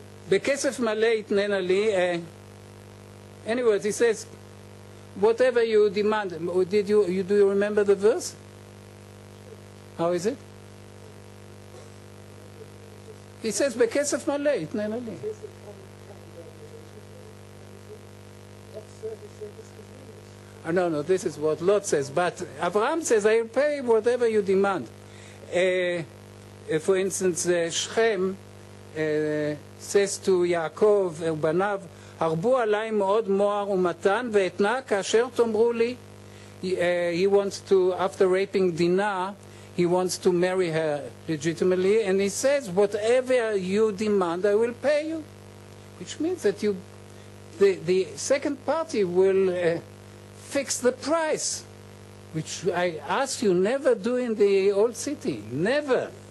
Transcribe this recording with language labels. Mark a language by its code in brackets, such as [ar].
[he] בכסף מלא יתננה לי. [en] Anyways, he says, whatever you demand. Do you remember the verse? How is it? He says, [he] בכסף מלא יתננה לי. [en] No, this is what Lot says. But Abraham says, I will pay whatever you demand. For instance, Shechem says to Yaakov ובניו, [he] הרבו עלי מאוד מוהר ומתן ואתנה כאשר תאמרו לי. [en] He wants to, after raping Dinah, he wants to marry her legitimately, and he says, whatever you demand, I will pay you. Which means that the second party will fix the price, which I ask you never do in the old city. Never.